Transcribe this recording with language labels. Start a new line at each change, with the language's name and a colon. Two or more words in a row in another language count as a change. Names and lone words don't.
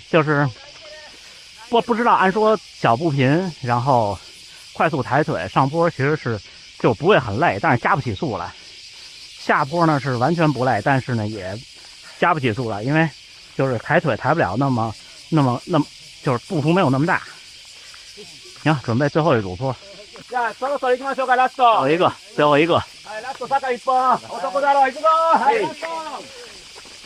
Chinese: 就是我不知道，按说小步频，然后快速抬腿上坡其实是就不会很累，但是加不起速来。下坡呢是完全不累，但是呢也加不起速来，因为就是抬腿抬不了那么，就是步幅没有那么大。行，准备最后一组坡。
Japanese: じゃあそろそろ行きましょうかラスト。
Chinese: 最後一個。
Japanese: はいラスト坂一本。男だろ行くぞ。はいラスト。